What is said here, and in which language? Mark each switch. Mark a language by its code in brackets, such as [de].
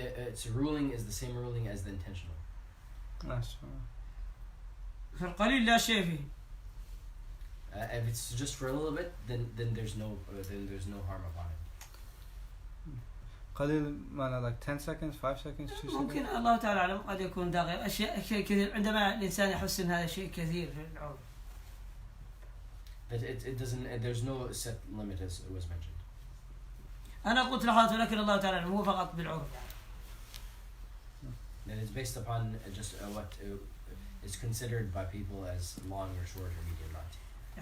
[en] Its ruling is the same ruling as the intentional. [ar] فالقليل لا شيء فيه. [en] If it's just for a little bit, then there's no harm upon it. [ar] قليل معنى [en] like 10 seconds, 5 seconds, 2 seconds. [ar] ممكن الله تعالى أعلم قد يكون داغر أشياء كثير عندما الإنسان يحس إن هذا شيء كثير في العرف. [en] That it doesn't. There's no set limit as it was mentioned. [ar] أنا قلت لحظات ولكن الله تعالى أعلم هو فقط بالعرف. [en] That is based upon just what is considered by people as long or short or medium not.